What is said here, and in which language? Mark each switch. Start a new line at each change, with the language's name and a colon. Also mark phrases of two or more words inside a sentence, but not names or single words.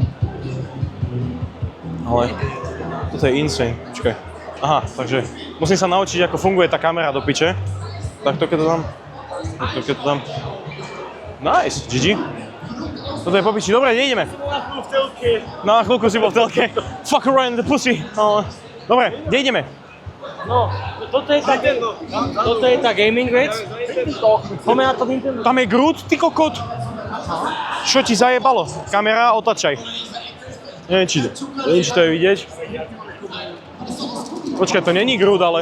Slovak: Ale toto je insane. Počkaj. Aha, takže musím sa naučiť, ako funguje tá kamera do piče. Takto keď to dám.
English: Nice, GG.
Slovak: Toto je po piči. Dobre, nejdeme. No, na chvíľku si bol v telke.
English: Fuck around the pussy.
Slovak: Dobre, kde ideme? No, toto je tá gaming vec. Poďme na to Nintendo. Tam je Groot, ty kokot. Čo ti zajebalo? Kamera, otačaj. Neviem, či to je vidieť. Počkaj, to není Groot, ale...